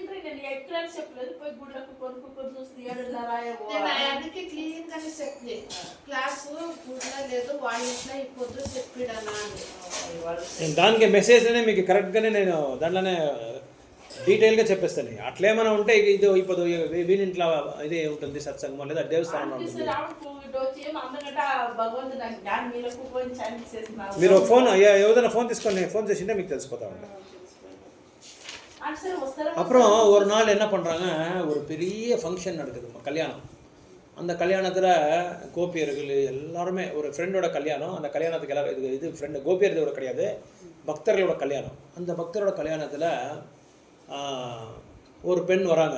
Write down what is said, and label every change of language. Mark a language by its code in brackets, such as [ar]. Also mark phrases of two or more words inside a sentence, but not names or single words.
[te] నేను దానికి మెసేజ్నే మీకు కరెక్ట్గానే నేను దాంట్లోనే డీటెయిల్గా చెప్పేస్తాను. అట్లేమైనా ఉంటే ఇది ఇప్పుడు వీళ్ళింట్లో ఇదే ఉంటుంది సత్సంగం లేదా దేవస్థానం ఉంటుంది. మీరు ఫోన్ ఏదైనా ఫోన్ తీసుకొని ఫోన్ చేసింటే మీకు తెలిసిపోతా ఉంటాయి. [ta] அப்புறம் ஒரு நாள் என்ன பண்ணுறாங்க, ஒரு பெரிய ஃபங்க்ஷன் நடக்குது, கல்யாணம். அந்த கல்யாணத்தில் கோபியர்கள் எல்லாருமே, ஒரு ஃப்ரெண்டோட கல்யாணம். அந்த கல்யாணத்துக்கு எல்லாம் இது ஃப்ரெண்டு கோபியர்களோட கிடையாது, பக்தர்களோட கல்யாணம். அந்த பக்தரோட கல்யாணத்தில் ஒரு பெண் வராங்க.